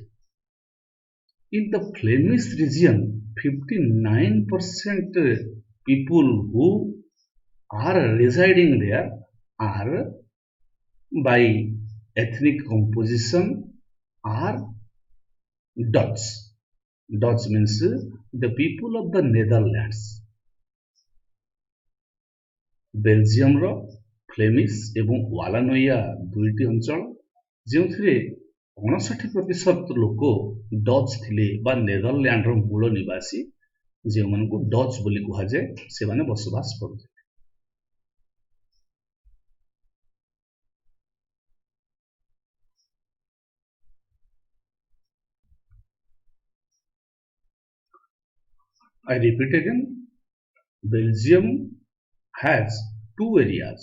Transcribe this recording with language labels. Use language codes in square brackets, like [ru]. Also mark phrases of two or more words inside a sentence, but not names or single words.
[en] In the Flemish region, 59% people who are residing there are by ethnic composition are Dutch. Dutch means the people of the Netherlands. [or] ବେଲଜିୟମର ଫ୍ଲେମିଶ ଏବଂ ୱାଲାନୋଇଆ ଦୁଇଟି ଅଞ୍ଚଳ ଯେଉଁଥିରେ 59% ଲୋକ ଡଚ୍ ଥିଲେ ବା ନେଦରଲ୍ୟାଣ୍ଡର ମୂଳ ନିବାସୀ ଯେଉଁମାନଙ୍କୁ ଡଚ୍ ବୋଲି କୁହାଯାଏ ସେମାନେ ବସବାସ କରୁଥିଲେ. [en] I repeat again, Belgium has two areas.